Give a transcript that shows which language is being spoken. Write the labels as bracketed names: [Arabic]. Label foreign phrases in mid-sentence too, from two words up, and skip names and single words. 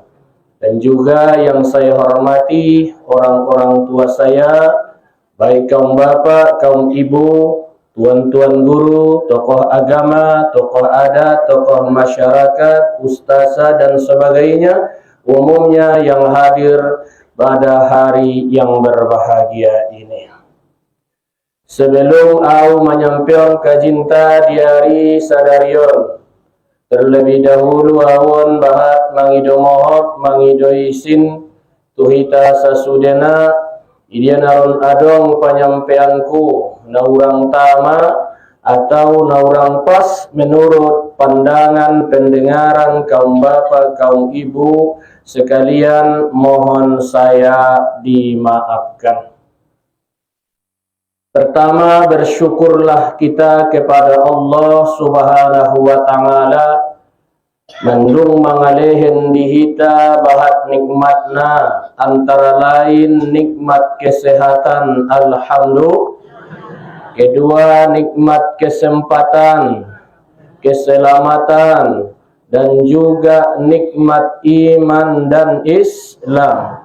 [Indonesian] Dan juga yang saya hormati orang-orang tua saya, baik kaum bapak, kaum ibu, tuan-tuan guru, tokoh agama, tokoh adat, tokoh masyarakat, ustazah dan sebagainya, umumnya yang hadir pada hari yang berbahagia ini. Sebelum aku menyampaikan [Batak Mandailing] kajinta di hari sadarion, [Indonesian] terlebih dahulu [Batak Mandailing] awon bahat mangido mohot mangido isin tuhita sasudena idian aron adong penyampaianku na urang tama atau naurang pas [Indonesian] menurut pandangan pendengaran kaum bapak, kaum ibu sekalian, mohon saya dimaafkan. Pertama, bersyukurlah kita kepada Allah [Arabic] Subhanahu wa Ta'ala [Batak Mandailing] mendung mangalehen dihita bahat nikmatna, [Indonesian] antara lain nikmat kesehatan, alhamdulillah. Kedua, nikmat kesempatan, keselamatan, dan juga nikmat iman dan Islam.